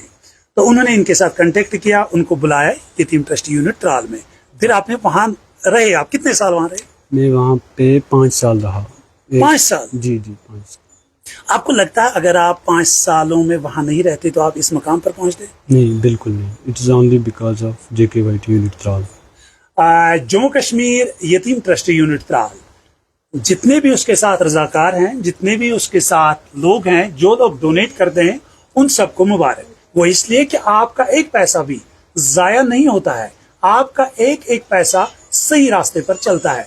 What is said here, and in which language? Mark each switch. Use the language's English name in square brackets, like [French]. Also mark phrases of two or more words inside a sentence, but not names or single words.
[Urdu] تو انہوں نے ان کے ساتھ کنٹیکٹ کیا, ان کو بلایا یتیم ٹرسٹ یونٹ ترال میں. پھر آپ نے وہاں رہے, آپ کتنے سال وہاں رہے؟ میں وہاں پہ 5 سال رہا. 5 سال؟ جی جی 5 سال. آپ کو لگتا ہے اگر آپ 5 سالوں میں وہاں نہیں رہتے تو آپ اس مقام پر پہنچتے؟ نہیں, بالکل نہیں. [English] it is only because of JKYT یونٹ ترال. [Urdu] جموں کشمیر یتیم ٹرسٹ یونٹ ترال, جتنے بھی اس کے ساتھ رضاکار ہیں, جتنے بھی اس کے ساتھ لوگ ہیں, جو لوگ ڈونیٹ کرتے ہیں, ان سب کو مبارک. وہ اس لیے کہ آپ کا ایک پیسہ بھی ضائع نہیں ہوتا ہے, آپ کا ایک ایک پیسہ صحیح راستے پر چلتا ہے.